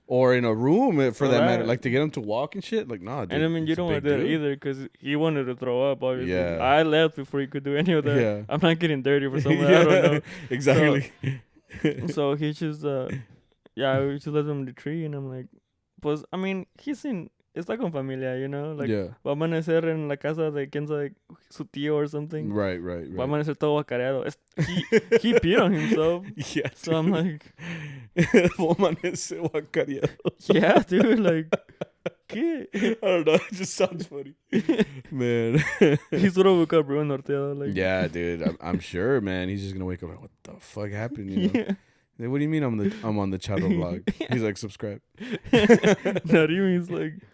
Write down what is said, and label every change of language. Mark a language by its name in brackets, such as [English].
[English] or in a room for that matter. Like to get him to walk and shit. Like nah, dude. And I mean, you don't want to do that either because he wanted to throw up. Obviously, yeah. I left before he could do any of that. Yeah. I'm not getting dirty for someone I don't know. Exactly. So he just we just left him in the tree, and I'm like, pues I mean, he's seen. [Spanish] Está con familia, [English] you know? Like, [Spanish] va a amanecer en la casa de quién sabe, su tío [English] or something. Right. [Spanish] Va a amanecer todo guacareado. [English] He peed on himself. Yeah. So I'm like... [Spanish] Va a amanecer guacareado. [English] Yeah, dude, like... ¿Qué? I don't know. It just sounds funny. Man. He's gonna wake up real norteado. Like. Yeah, dude. I'm sure, man. He's just gonna wake up like, what the fuck happened, you know? Yeah. Like, what do you mean I'm on the Charro vlog? He's like, subscribe. Not even. He's like...